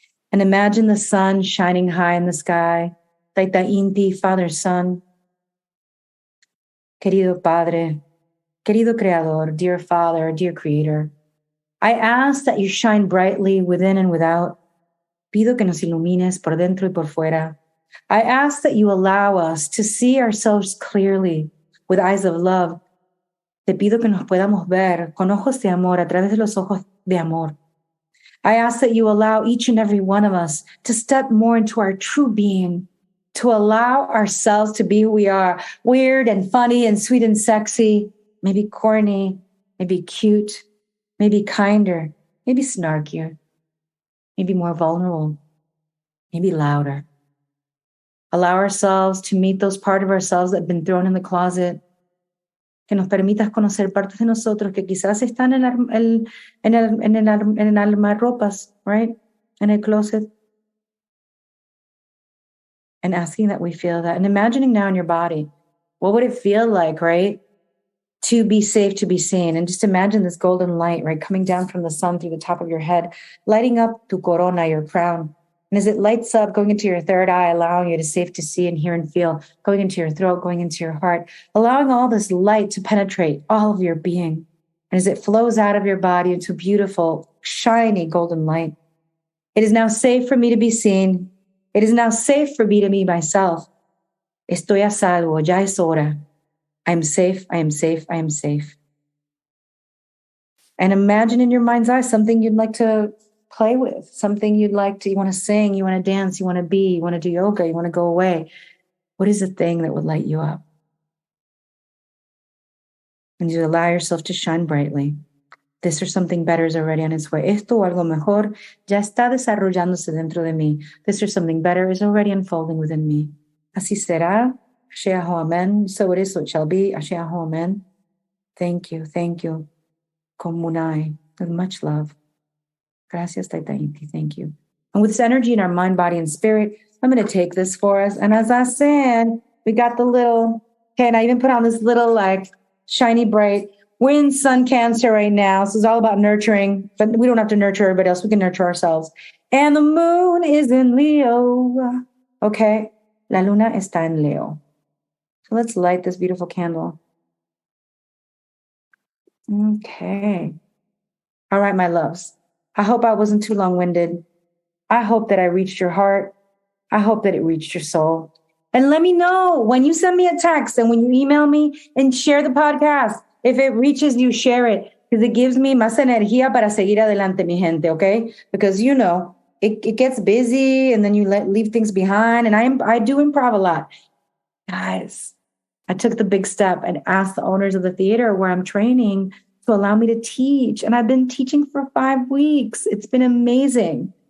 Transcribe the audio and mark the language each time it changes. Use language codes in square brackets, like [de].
[en] And imagine the sun shining high in the sky. Tayta Inti, Father, Son. [es] Querido Padre, querido Creador, [en] dear Father, dear Creator. I ask that you shine brightly within and without. [es] Pido que nos ilumines por dentro y por fuera. [en] I ask that you allow us to see ourselves clearly with eyes of love, [es] Te pido que nos podamos ver con ojos de amor, a través de los ojos de amor. [en] I ask that you allow each and every one of us to step more into our true being, to allow ourselves to be who we are, weird and funny and sweet and sexy, maybe corny, maybe cute, maybe kinder, maybe snarkier, maybe more vulnerable, maybe louder. Allow ourselves to meet those parts of ourselves that have been thrown in the closet. [es] Que nos permitas conocer partes de nosotros que quizás están en el almarropas, [en] right? [es] En el closet. [en] And asking that we feel that. And imagining now in your body, what would it feel like, right? To be safe, to be seen. And just imagine this golden light, right? Coming down from the sun through the top of your head, lighting up [es] tu corona, [en] your crown. And as it lights up, going into your third eye, allowing you to safe to see and hear and feel, going into your throat, going into your heart, allowing all this light to penetrate all of your being. And as it flows out of your body into beautiful, shiny golden light, it is now safe for me to be seen. It is now safe for me to be myself. [es] Estoy a salvo, ya es hora. [en] I am safe, I am safe, I am safe. And imagine in your mind's eye something you'd like to play with, something you want to sing, you want to dance, you want to be, you want to do yoga, you want to go away. What is the thing that would light you up? And you allow yourself to shine brightly. This or something better is already on its way. [es] Esto o algo mejor ya está desarrollándose dentro de mí. [en] This or something better is already unfolding within me. [es] Así será. [en] Ashe aho amen. So it is, so it shall be. Ashe aho amen. Thank you, thank you. Komunai, with much love. Gracias, Tayta Inti. Thank you. And with this energy in our mind, body, and spirit, I'm going to take this for us. And as I said, we got the little, okay, and I even put on this little like shiny bright. We're in sun Cancer right now. So it's all about nurturing, but we don't have to nurture everybody else. We can nurture ourselves. And the moon is in Leo. Okay. [es] La luna está en Leo. [en] So let's light this beautiful candle. Okay. All right, my loves. I hope I wasn't too long-winded. I hope that I reached your heart. I hope that it reached your soul. And let me know when you send me a text and when you email me and share the podcast. If it reaches you, share it. Because it gives me [es] más energía para seguir adelante, mi gente, [en] okay? Because, you know, it gets busy and then you leave things behind. And I do improv a lot. Guys, I took the big step and asked the owners of the theater where I'm training to allow me to teach. And I've been teaching for 5 weeks. It's been amazing.